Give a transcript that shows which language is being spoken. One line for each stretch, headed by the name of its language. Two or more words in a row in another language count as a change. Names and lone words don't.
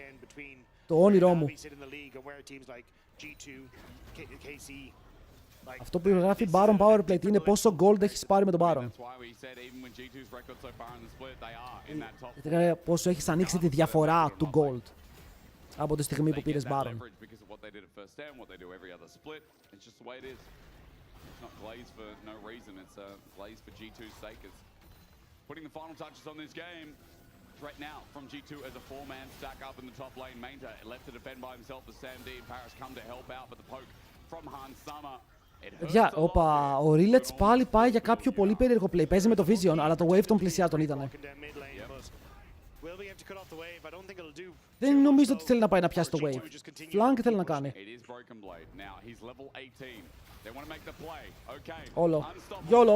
Greek: Το όνειρό μου. Αυτό που γράφει Baron Powerplate είναι πόσο gold έχεις πάρει με τον Baron. Πόσο έχεις ανοίξει τη διαφορά του gold από τη στιγμή που πήρες Baron.
English: Putting the final touches on this game. Right now from G2 as a 4-man stack up in the top lane. Mainta left to defend by himself as Sam D and Paris come to help out, but the poke from Han Summer.
Greek: Παιδιά, ο Rillets πάλι πάει για κάποιο πολύ περίεργο play. Παίζει με το Vision, αλλά το wave των πλησιά τον ήτανε. Δεν νομίζω ότι θέλει να πάει να πιάσει το wave. Flank θέλει να κάνει. Όλο. Γιόλο.